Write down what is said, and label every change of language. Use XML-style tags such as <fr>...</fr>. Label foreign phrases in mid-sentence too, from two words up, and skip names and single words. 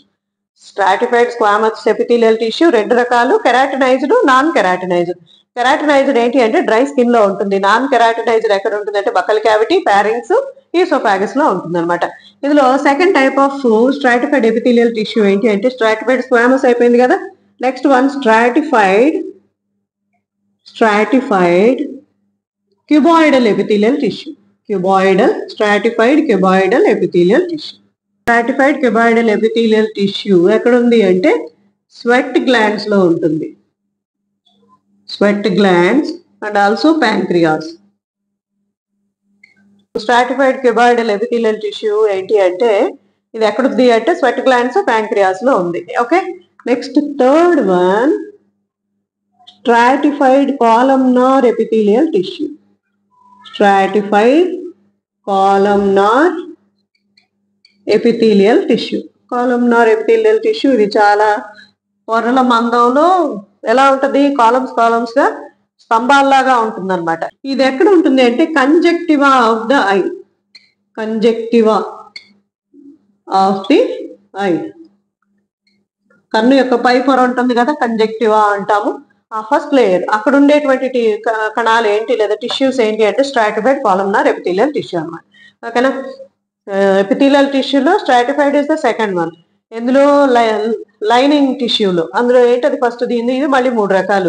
<en>stratified squamous epithelial tissue 2 రకాలు, keratinized, non keratinized.</en> <te>కెరాటినైజ్డ్ ఏంటి అంటే</te> <en>dry skin</en> <te>లో ఉంటుంది.</te> <en>non keratinized</en> <te>ఎక్కడ ఉంటుంది అంటే</te> <en>buccal cavity, pharynx, esophagus</en> <te>లో ఉంటుంది అనమాట.</te> <en>ఇందులో second type of stratified epithelial tissue</en> <te>ఏంటి అంటే</te> <en>stratified squamous</en> <te>అయిపోయింది కదా.</te> <en>next one stratified cuboidal epithelial tissue. Stratified cuboidal epithelial tissue. Stratified cuboidal epithelial tissue</en> <te>ఎక్కడ ఉంది అంటే</te> <en>sweat glands</en> <te>లో ఉంటుంది.</te> <en>sweat glands and also pancreas. stratified cuboidal epithelial tissue</en> <te>ఏంటి అంటే ఇది ఎక్కడుంది అంటే</te> <en>sweat glands, pancreas</en> <te>లో ఉంది.</te> <en>okay, next third one stratified columnar epithelial tissue. stratified columnar epithelial tissue. columnar epithelial tissue</en> <te>ఇది చాలా పొరల మందంలో ఎలా ఉంటుంది, కాలమ్స్ గా స్తంభాల్లాగా ఉంటుంది అనమాట. ఇది ఎక్కడ ఉంటుంది అంటే</te> <en>conjunctiva of the eye. conjunctiva of the eye,</en> <te>కన్ను యొక్క పై పొర ఉంటుంది కదా, కంజక్టివా అంటాము. ఆ</te> <en>first layer</en> <te>అక్కడ ఉండేటువంటి కణాలు ఏంటి లేదా టిష్యూస్ ఏంటి అంటే</te> <en>stratified columnar epithelial tissue</en> <te>అన్నమాట.</te> <en>ఓకేనా, epithelial tissue-lo stratified is the second one.</en> <te>ఇందులో</te> <en>lining tissue-lo</en> <te>అందులో ఏంటది ఫస్ట్ దీన్ని, ఇది మళ్ళీ మూడు రకాలు.</te>